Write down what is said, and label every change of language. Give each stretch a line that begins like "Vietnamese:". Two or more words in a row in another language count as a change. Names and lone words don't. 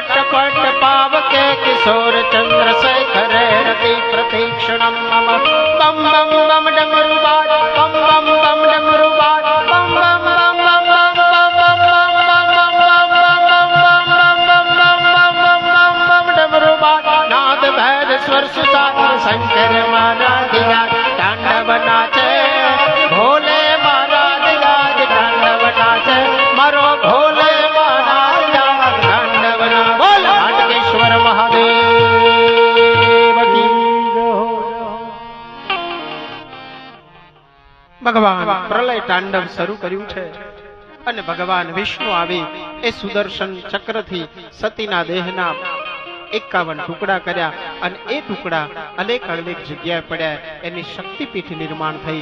Sanskrit: पट पावके किशोर चंद्रशेखर रति प्रतीक्षणम मम
Hindi: बम बम बम डमरू बाज बम बम बम डमरू बाज बम बम बम बम बम डमरू बाज नाद भैर स्वर सुसाद शंकर महाराज तांडव नाचे भोले महाराज राज तांडव नाचे मरो भोले महाराज तांडव ना बोल हाटकेश्वर महादेव की
Gujarati: ભગવાન પ્રલય તાંડવ શરૂ કર્યું છે અને ભગવાન વિષ્ણુ આવી એ સુદર્શન ચક્રથી સતીના દેહના 51 ટુકડા કર્યા અને એ ટુકડા અનેક અનેક જગ્યાએ પડ્યા એની શક્તિપીઠ નિર્માણ થઈ.